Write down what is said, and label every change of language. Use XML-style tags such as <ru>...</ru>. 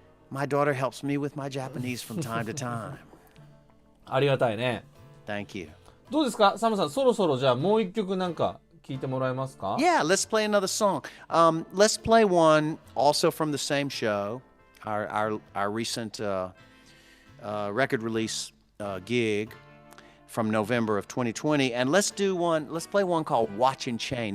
<en>My daughter helps me with my Japanese from time to time.</en> <ja>ありがたいね。</ja> <en>Thank you.</en> <ja>どうですか、サムさん、そろそろじゃあもう一曲なんか聞いてもらえますか？</ja> <en>Yeah, let's play another song. Let's play one also from the same show, our recent record release gig from November of 2020, and let's play one called Watch and Chain.</en>